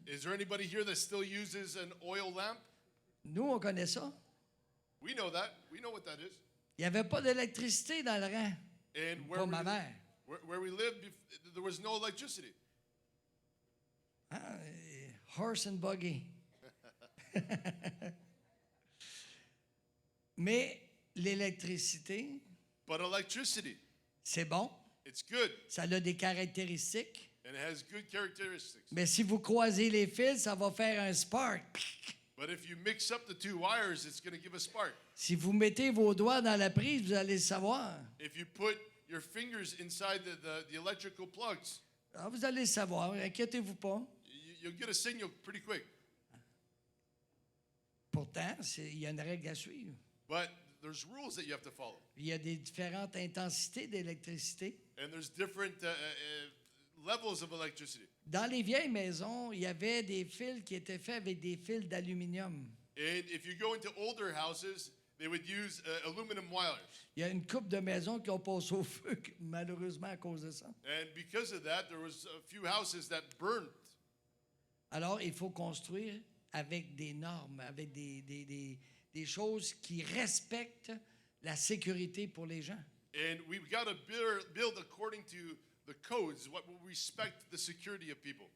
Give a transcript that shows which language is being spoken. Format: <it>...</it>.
<en>Is there anybody here that still uses an oil lamp?</en> <fr>Nous, on connaît ça.</fr> <en>We know that. We know what that is.</en> <fr>Il n'y avait pas d'électricité dans le rang.</fr> <en>And</en> <fr>Pas ma mère.</fr> <en>where we lived, there was no electricity. Hein? Horse and buggy.</en> <fr>Mais l'électricité,</fr> <en>But electricity,</en> <fr>c'est bon.</fr> <en>it's good</en> <fr>Ça a des caractéristiques.</fr> <en>and it has good characteristics.</en> <fr>Mais si vous croisez les fils, ça va faire un spark.</fr> <en>But if you mix up the two wires, it's going to give a spark.</en> <fr>Si vous mettez vos doigts dans la prise, vous allez le savoir.</fr> <en>If you put your fingers inside the electrical plugs,</en> <fr>Ah, vous allez le savoir, inquiétez-vous pas.</fr> <en>you'll get a signal pretty quick.</en> <fr>Pourtant, il y a une règle à suivre.</fr> <en>But there's rules that you have to follow.</en> <fr>Il y a des différentes intensités d'électricité.</fr> <en>And there's different levels of electricity.</en> <fr>Dans les vieilles maisons, il y avait des fils qui étaient faits avec des fils d'aluminium.</fr> <en>And if you go into older houses, they would use aluminum wires.</en> <fr>Il y a une couple de maisons qui ont passé au feu, malheureusement, à cause de ça.</fr> <en>And because of that, there was a few houses that burned.</en> <fr>Alors, il faut construire avec des normes, avec des choses qui respectent la sécurité pour les gens.</fr> <en>And we've got to build according to the codes, what will respect the security of people.</en>